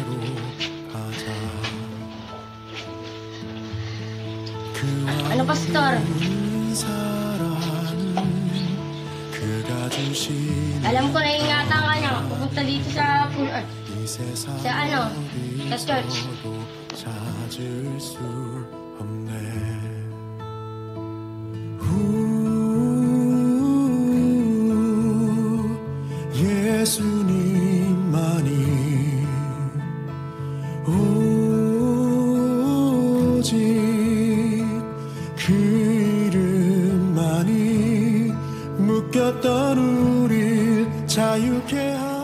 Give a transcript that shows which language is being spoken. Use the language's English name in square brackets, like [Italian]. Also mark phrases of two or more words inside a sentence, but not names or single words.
[Filipino] Pastor? Alam ko na ingatan ka niya pupunta dito sa punan. Sa church. [Korean] 예수님만이 오직 그 이름만이 묶였던 우릴 자유케 하고,